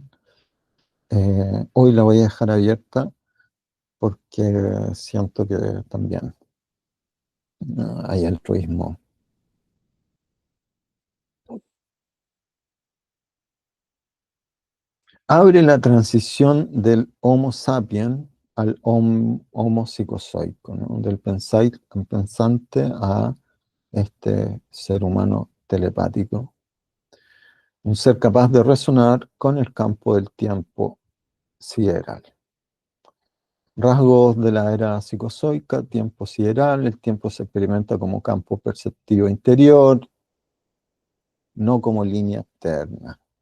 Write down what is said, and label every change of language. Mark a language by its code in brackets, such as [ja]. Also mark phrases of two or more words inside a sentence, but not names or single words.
[es] Hoy la voy a dejar abierta porque siento que también hay altruismo. Abre la transición del Homo sapiens al Homo psicozoico, ¿no? Del pensante a este ser humano telepático, un ser capaz de resonar con el campo del tiempo sideral. Rasgos de la era psicozoica, tiempo sideral, el tiempo se experimenta como campo perceptivo interior, no como línea externa.